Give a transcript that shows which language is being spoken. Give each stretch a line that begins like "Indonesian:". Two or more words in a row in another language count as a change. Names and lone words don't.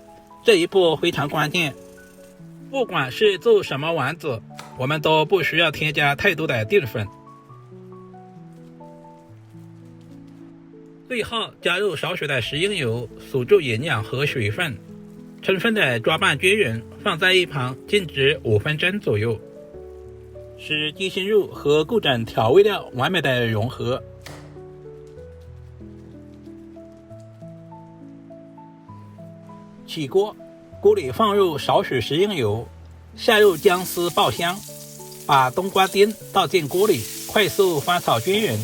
Chinese: 這一步非常關鍵，不管是做什麼丸子，我們都不需要添加太多的澱粉。最後加入少许的食用油，锁住營養和水分，充分的抓拌均匀，放在一旁靜置5分鐘左右，使雞胸肉和各種調味料完美的融合。起鍋，鍋裡放入少許食用油，下入薑絲爆香，把冬瓜丁倒進鍋裡，快速翻炒均匀。